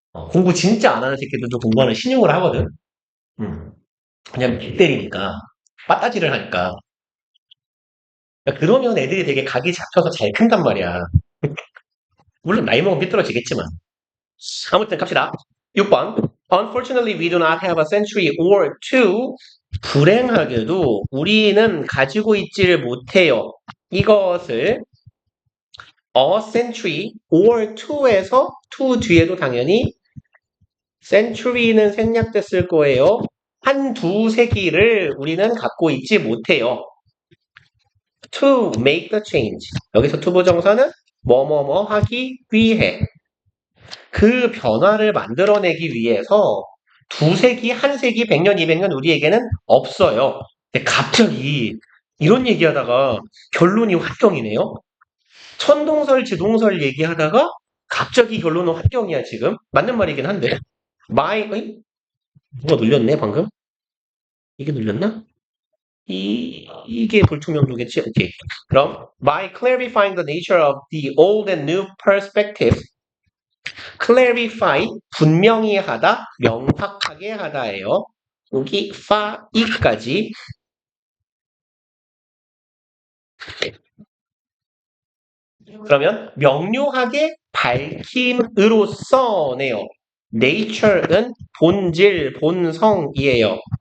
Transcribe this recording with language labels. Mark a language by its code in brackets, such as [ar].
[ko] 공부 진짜 안 하는 새끼들도 공부하는 신용을 하거든? 음. 그냥 개 때리니까. 빠따지를 하니까. 그러니까 그러면 애들이 되게 각이 잡혀서 잘 큰단 말이야. 물론 나이 먹으면 삐뚤어지겠지만. 아무튼 갑시다. 6번. [en] Unfortunately, we do not have a century or two. [ko] 불행하게도 우리는 가지고 있지를 못해요. 이것을 [en] a century or two [ko] 에서 two 뒤에도 당연히 century는 생략됐을 거예요. 한 두 세기를 우리는 갖고 있지 못해요. [en] To make the change. [ko] 여기서 to 부정사는 뭐뭐뭐 하기 위해. 그 변화를 만들어내기 위해서 두 세기, 한 세기, 100년, 200년 우리에게는 없어요. 근데 갑자기 이런 얘기하다가 결론이 환경이네요. 천동설, 지동설 얘기하다가 갑자기 결론은 환경이야, 지금. 맞는 말이긴 한데. 어이? 누가 눌렸네, 방금? 이게 눌렸나? 이게 불투명도겠지? 오케이. 그럼, [en] by clarifying the nature of the old and new perspective, clarify, [ko] 분명히 하다, 명확하게 하다예요. 여기 이까지 그러면 명료하게 밝힘으로써네요. nature는 본질, 본성이에요.